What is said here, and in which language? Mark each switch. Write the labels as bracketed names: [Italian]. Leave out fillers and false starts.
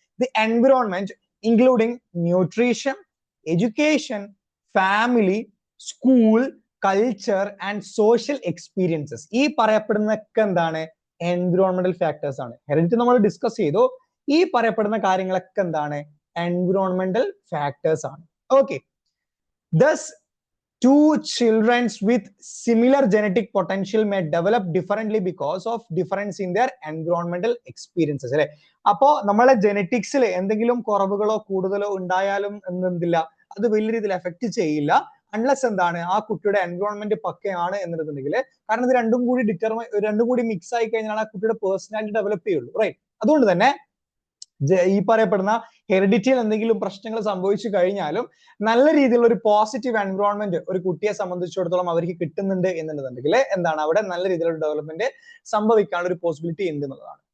[English] the environment including nutrition, education, family, school, culture and social experiences, [Malayalam] ഈ പറയപ്പെടുന്നതൊക്കെ എന്താണ്? Environmental factors ആണ്. Heredity നമ്മൾ discuss ചെയ്തു. ഈ പറയപ്പെടുന്ന കാര്യങ്ങളൊക്കെ എന്താണ്? എൻവിറോൺമെന്റൽ ഫാക്ടേഴ്സ് ആണ്. [English] Okay, thus two children with similar genetic potential may develop differently because of difference in their environmental experiences, അല്ലെ. [Malayalam] അപ്പോ നമ്മളെ ജെനറ്റിക്സിൽ എന്തെങ്കിലും കുറവുകളോ കൂടുതലോ ഉണ്ടായാലും എന്തില്ല, അത് വലിയ രീതിയിൽ എഫക്ട് ചെയ്യില്ല, അൺലെസ് എന്താണ് ആ കുട്ടിയുടെ എൻവയോൺമെന്റ് പക്കയാണ് എന്നുണ്ടെങ്കിൽ. കാരണം ഇത് രണ്ടും കൂടി മിക്സ് ആയി കഴിഞ്ഞാൽ ആ കുട്ടിയുടെ പേഴ്സണാലിറ്റി ഡെവലപ്പ് ചെയ്യുള്ളൂ, റൈറ്റ്? അതുകൊണ്ട് തന്നെ ഈ പറയപ്പെടുന്ന ഹെറിഡിറ്റിയിൽ എന്തെങ്കിലും പ്രശ്നങ്ങൾ സംഭവിച്ചു കഴിഞ്ഞാലും നല്ല രീതിയിലുള്ള ഒരു പോസിറ്റീവ് എൻവയോൺമെന്റ് ഒരു കുട്ടിയെ സംബന്ധിച്ചിടത്തോളം അവർക്ക് കിട്ടുന്നുണ്ട് എന്നുണ്ടെന്നുണ്ടെങ്കിൽ എന്താണ് അവിടെ നല്ല രീതിയിലുള്ള ഡെവലപ്മെന്റ് സംഭവിക്കാനുള്ള ഒരു പോസിബിലിറ്റി ഉണ്ട് എന്നുള്ളതാണ്.